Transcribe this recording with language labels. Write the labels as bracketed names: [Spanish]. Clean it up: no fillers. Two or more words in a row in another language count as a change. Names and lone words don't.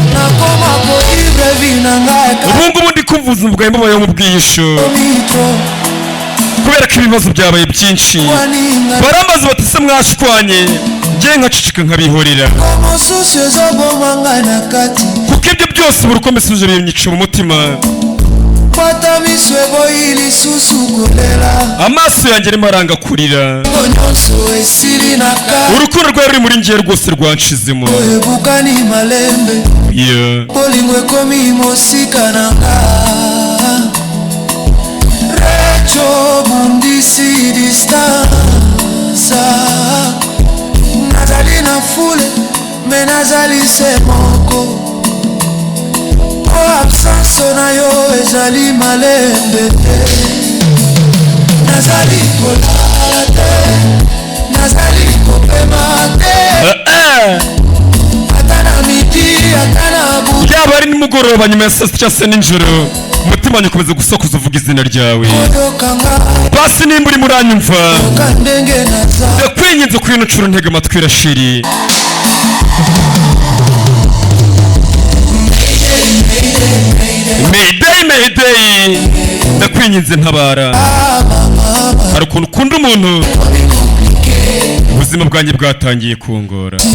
[Kinyarwanda] ubu ngubu ndi kumva ubuzima bwawe mbabayeho mu bwihisho kubera ko ibibazo byabaye byinshi barambaza bati se mwashwanye ngiye nkacicika nkabihorera kuko ibyo byose buri uko mbisuje binyica mu mutima amaso yanjye arimo aranga kurira urukundo rwawe ruri muri njye rwose rwanshizemo [Lingala] nazali na fule me nazali se moko o absence na yo ezali malembe te nazali kolala te nazali kopema te ata na midi ata na butu [Kinyarwanda] yaba ari nimugoroba nyuma ya saa sita cyangwa se nijoro umutima wanjye ukomeza gusakuza uvuga izina ryawe basi nimba urimo uranyumva ndakwinginze kuri ino nshuro ntega amatwi Rasheri Mayday ndakwinginze ntabara hari ukuntu ukunda umuntu ubuzima bwanjye bwatangiye kungora